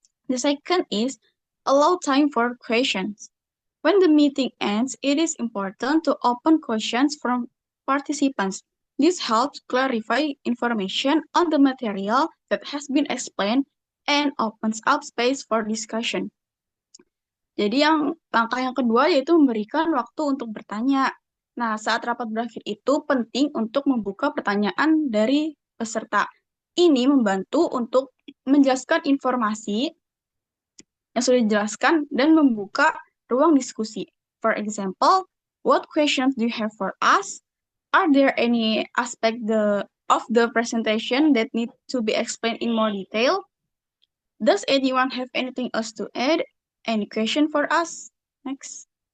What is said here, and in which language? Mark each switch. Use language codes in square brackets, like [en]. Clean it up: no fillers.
[en] The second is allow time for questions. When the meeting ends, it is important to open questions from participants. This helps clarify information on the material that has been explained and opens up space for discussion. [id] Jadi langkah yang kedua yaitu memberikan waktu untuk bertanya. Nah, saat rapat berakhir itu penting untuk membuka pertanyaan dari peserta. Ini membantu untuk menjelaskan informasi yang sudah dijelaskan dan membuka ruang diskusi. [en] For example, what questions do you have for us? Are there any aspect of the presentation that need to be explained in more detail? Does anyone have anything else to add? Any question for us? Next.